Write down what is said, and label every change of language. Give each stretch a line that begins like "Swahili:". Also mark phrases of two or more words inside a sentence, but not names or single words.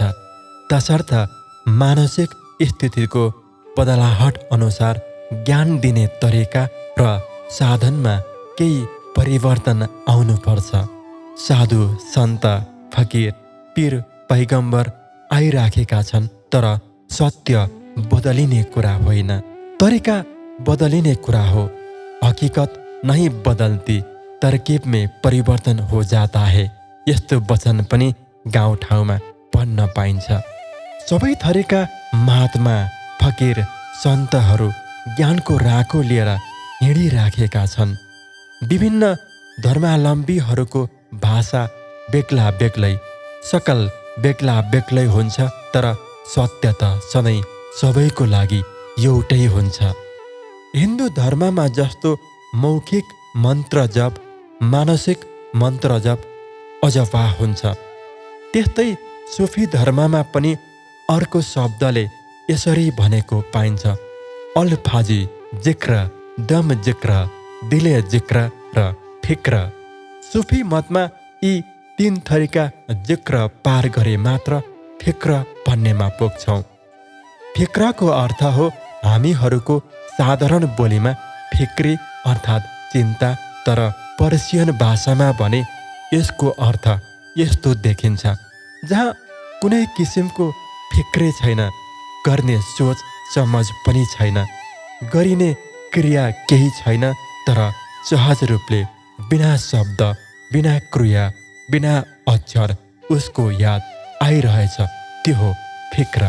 Nepali: तसर्थ मानसिक स्थितिको बदलाहट अनुसार ज्ञान दिने तरिका र साधनमा केही परिवर्तन आउनुपर्छ। साधु सन्त फकीर पीर पैगम्बर आइराखेका छन्, तर सत्य बदलिने कुरा होइन, तरिका बदलिने कुरा हो।
Hindi: हकीकत नहीं बदलती, तरकीब में परिवर्तन हो जाता है।
Nepali: यस्तो वचन पनि गाउँठाउँमा पढ्न पाइन्छ। सबै थरीका महात्मा फकीर सन्तहरू ज्ञानको राको लिएर हिँडिराखेका छन्। विभिन्न धर्मावलम्बीहरूको भाषा बेग्ला बेग्लै, सकल बेग्ला बेग्लै हुन्छ, तर सत्य त सधैँ सबैको लागि एउटै हुन्छ। हिन्दू धर्ममा जस्तो मौखिक मन्त्र जप, मानसिक मन्त्र जप अजपा हुन्छ, त्यस्तै सुफी धर्ममा पनि अर्को शब्दले यसरी भनेको पाइन्छ, अल्फाजी जिक्र, दम जिक्र, दिले जिक्र र फिक्र। सुफी मतमा यी तीन थरीका जिक्र पार गरे मात्र फिक्र भन्नेमा पुग्छौँ। फिक्रको अर्थ हो हामीहरूको साधारण बोलीमा फिक्री अर्थात् चिन्ता, तर पर्सियन भाषामा भने यसको अर्थ यस्तो देखिन्छ, जहाँ कुनै किसिमको फिक्रे छैन, गर्ने सोच समझ पनि छैन, गरिने क्रिया केही छैन, तर सहज रूपले बिना शब्द, बिना क्रिया, बिना अक्षर उसको याद आइरहेछ, त्यो हो फिक्र।